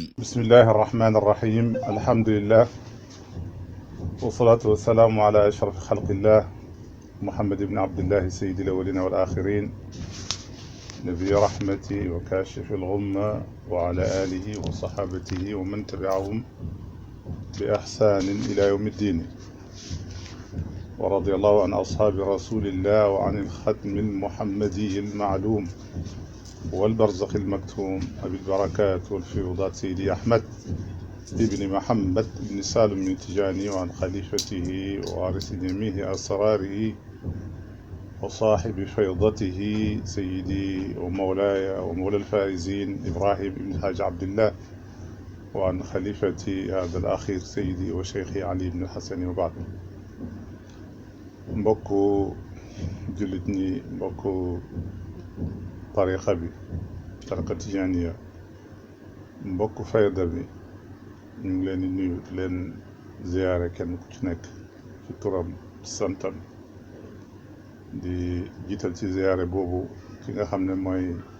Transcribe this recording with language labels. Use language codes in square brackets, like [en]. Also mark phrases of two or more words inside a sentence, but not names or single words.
[ar] بسم الله الرحمن الرحيم الحمد لله والصلاة والسلام على أشرف خلق الله محمد بن عبد الله سيد الأولين والآخرين نبي الرحمة وكاشف الغمة وعلى آله وصحابته ومن تبعهم بإحسان إلى يوم الدين و رضي الله عن أصحاب رسول الله وعن الختم المحمدي المعلوم والبرزخ المكتوم أبي البركات والفيوضات سيدي أحمد ابن محمد بن سالم بن تجاني وعن خليفته ووارث جميع أسراره وصاحب فيضته سيدي ومولاي ومولى الفائزين إبراهيم بن الحاج عبد الله وعن خليفتي هذا الأخير سيدي وشيخي علي بن الحسن وبعد [wo] mbokku jullit ñi mbokku tariqa bi tariqa tijaaniya mbokk fayda bi ñu ngi leen di nuyu leen ziyaare kenn ku ci nekk ci turam santam di jiital ci ziyaare boobu ki nga xam ne mooy